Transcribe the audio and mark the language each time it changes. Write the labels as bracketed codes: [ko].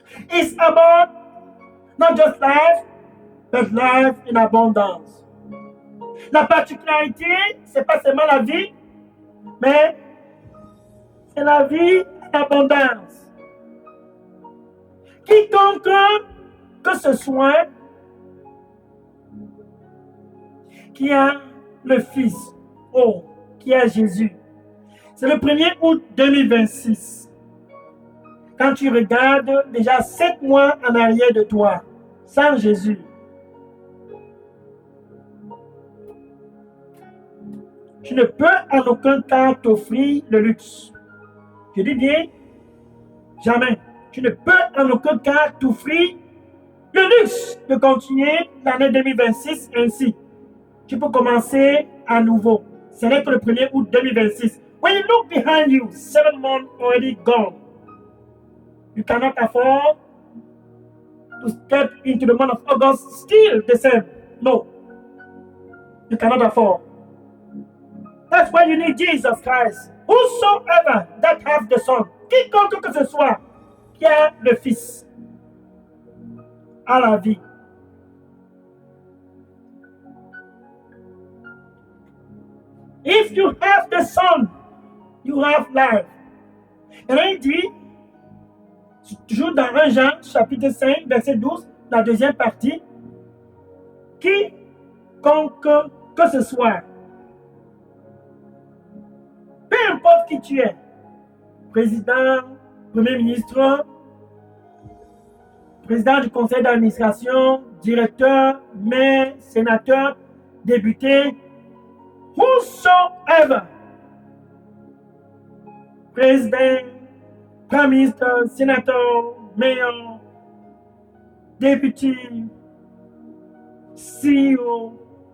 [en] It's about not just life, but life in abundance. [fr] La particularité, c'est pas seulement la vie, mais c'est la vie en abondance. Quiconque que ce soit qui a le Fils, qui a Jésus. C'est le 1er août 2026. Quand tu regardes déjà 7 mois en arrière de toi, sans Jésus. Tu ne peux en aucun cas t'offrir le luxe. Je dis bien, jamais. Tu ne peux en aucun cas t'offrir le luxe de continuer l'année 2026 ainsi. tu peux commencer à nouveau. Ce n'est que le 1er août 2026. [en] When you look behind you, 7 months already gone. You cannot afford to step into the month of August still the same. No. You cannot afford. That's why you need Jesus Christ. Whosoever that have the Son, [fr] quiconque que ce soit, qui a le Fils, a la vie. [en] If you have the Son, you have life. [fr] Et là, il dit, toujours dans 1 Jean, chapitre 5, verset 12, la deuxième partie, quiconque que ce soit, peu importe qui tu es, président, premier ministre, président du conseil d'administration, directeur, maire, sénateur, député, [en] whosoever, [fr] président, [en] prime minister, [fr] sénateur, [en] mayor, [fr] député, CEO.